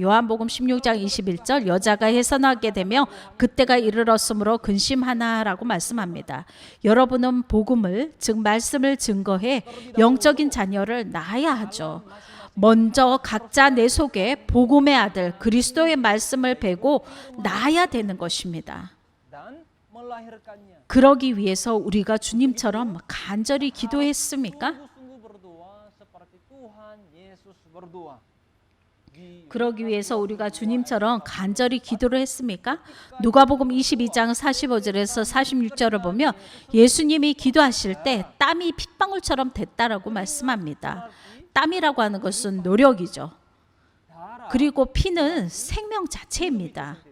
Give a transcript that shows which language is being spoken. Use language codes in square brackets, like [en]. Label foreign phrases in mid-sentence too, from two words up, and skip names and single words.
[ko] 요한복음 16장 21절 여자가 해산하게 되며 그때가 이르렀으므로 근심하나라고 말씀합니다. 여러분은 복음을 즉 말씀을 증거해 영적인 자녀를 낳아야 하죠. 먼저 각자 내 속에 복음의 아들 그리스도의 말씀을 배고 낳아야 되는 것입니다. [id] Dan melahirkannya. [ko] 그러기 위해서 우리가 주님처럼 간절히 기도했습니까? [id] Sungguh berdoa seperti Tuhan Yesus berdoa. [ko] 그러기 위해서 우리가 주님처럼 간절히 기도를 했습니까? 누가복음 22장 45절에서 46절을 보면 예수님이 기도하실 때 땀이 핏방울처럼 됐다라고 말씀합니다. 땀이라고 하는 것은 노력이죠. 그리고 피는 생명 자체입니다.